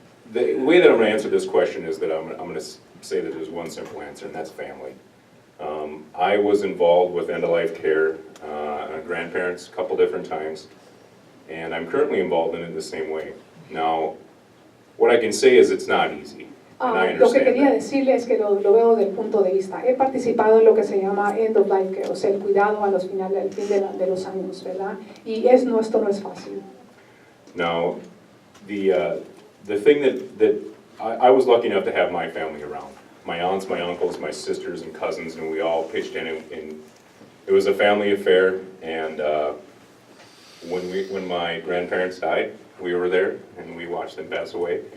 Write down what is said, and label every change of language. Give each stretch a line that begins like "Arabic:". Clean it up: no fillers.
English: The way that I'm going to answer this question is that I'm going to say that there's one simple answer, and that's family. I was involved with end-of-life care on grandparents a couple different times, and I'm currently involved in it the same way. Now, what I can say is it's not easy, and I
Spanish: Lo que
English: understand
Spanish: quería
English: that.
Spanish: decirle es que lo veo del punto de vista. He participado en lo que se llama
English: end of life care,
Spanish: o sea, el cuidado a los finales, al fin de los años, ¿verdad? Y esto no es fácil.
English: Now, the thing that I was lucky enough to have my family around. My aunts, my uncles, my sisters and cousins, and we all pitched in, and it was a family affair. And when my grandparents died, we were there and we watched them pass away.